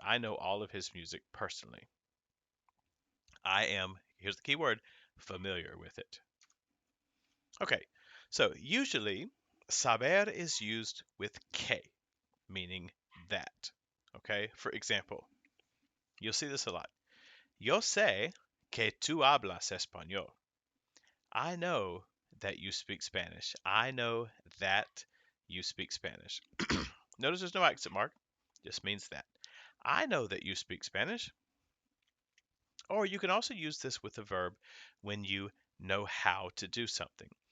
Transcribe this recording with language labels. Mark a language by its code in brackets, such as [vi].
[en] I know all of his music personally. I am, here's the key word, familiar with it. Okay, so usually saber is used with que, meaning that. Okay, for example, you'll see this a lot. [es] Yo sé que tú hablas español. [en] I know that you speak Spanish. I know that you speak Spanish. Notice there's no accent mark. Just means that. I know that you speak Spanish. Or you can also use this with a verb when you know how to do something.